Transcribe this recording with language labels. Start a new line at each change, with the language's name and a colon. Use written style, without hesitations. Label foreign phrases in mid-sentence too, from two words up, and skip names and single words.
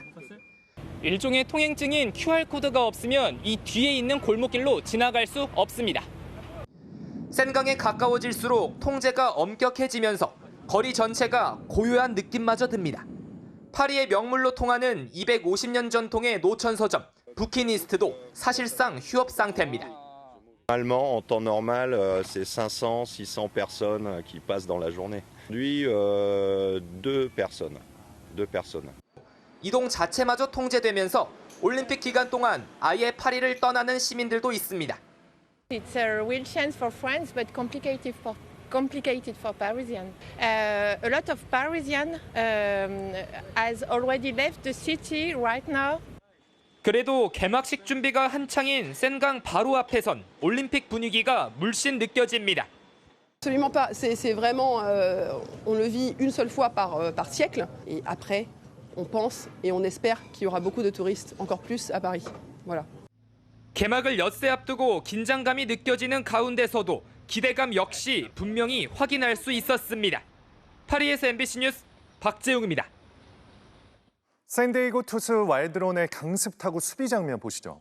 Korean: 일종의 통행증인 QR코드가 없으면 이 뒤에 있는 골목길로 지나갈 수 없습니다. 센강에 가까워질수록 통제가 엄격해지면서 거리 전체가 고요한 느낌마저 듭니다. 파리의 명물로 통하는 250년 전통의 노천 서점 부키니스트도 사실상 휴업 상태입니다.
French: Normalement, en temps normal, c'est 500, 600 personnes qui passent dans la journée. Aujourd'hui, 2 personnes.
Korean: 이동 자체마저 통제되면서 올림픽 기간 동안 아예 파리를 떠나는 시민들도 있습니다.
English: It's a real chance for France, but complicated for Parisians. A lot of Parisians has already left the city right now.
Korean: 그래도 개막식 준비가 한창인 센강 바로 앞에선 올림픽 분위기가 물씬 느껴집니다.
French: Absolument pas. C'est vraiment, on le vit une seule fois par siècle. Et après, on pense et on espère qu'il y aura beaucoup de touristes, encore plus à Paris. Voilà.
Korean: 개막을 엿새 앞두고 긴장감이 느껴지는 가운데서도 기대감 역시 분명히 확인할 수 있었습니다. 파리에서 MBC 뉴스 박재웅입니다. 샌디에이고 투수 와일드론의 강습 타구 수비 장면 보시죠.